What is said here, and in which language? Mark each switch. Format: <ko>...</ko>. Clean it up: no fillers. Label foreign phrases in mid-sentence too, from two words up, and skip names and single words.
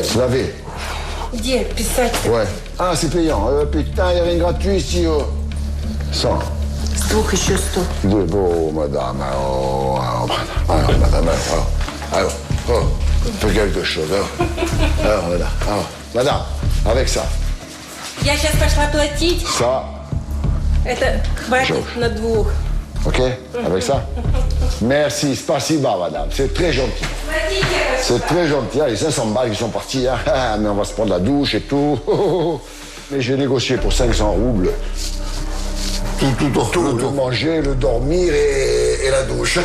<fr>Se laver. Ouais. Ah, c'est payant. Putain, il n'y a rien de gratuit ici. 100. Bon, madame. Alors, madame. Alors, fais quelque chose. Alors, madame, avec ça.</fr> <ru>Я сейчас пошла платить.</ru> <fr>Ça.</fr> <ru>Это хватит на двух.</ru> <fr>Ok, avec ça. Merci, spasiba, madame. C'est très gentil. C'est très gentil. Les 500 balles qui sont partis, hein. Mais on va se prendre la douche et tout. Mais j'ai négocié pour 500 roubles. Tout, le manger, le dormir et la douche.</fr>